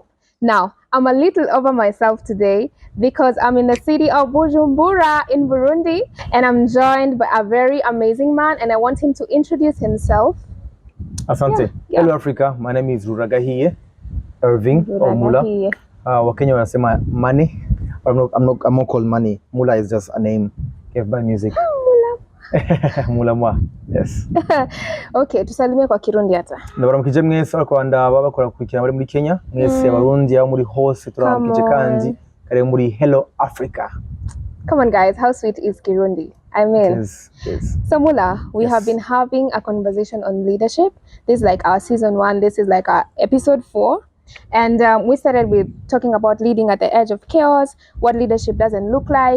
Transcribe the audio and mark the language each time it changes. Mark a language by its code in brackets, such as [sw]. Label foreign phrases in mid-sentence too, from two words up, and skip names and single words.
[en] Now, I'm a little over myself today because I'm in the city of Bujumbura in Burundi, and I'm joined by a very amazing man, and I want him to introduce himself. Asante. Yeah. Hello Africa, my name is Ruragahiye Irving or Mula. [sw] Wakenya wanasema money. [en] I'm not called money. Mula is just a name given by music. Mula mwa. Yes. [sw] Okay, tusalimie kwa Kirundi hata. [rn] Ndabaramukije mwese Rwanda babakora kukurikira bari muri Kenya. Mwese Abarundi aho muri hose turaramukije kandi kare muri Hello Africa. [en] Come on guys, how sweet is Kirundi? I mean, yes. So Mula, we have been having a conversation on leadership. This is like our season 1. This is like our episode 4. And we started with talking about leading at the edge of chaos, what leadership doesn't look like.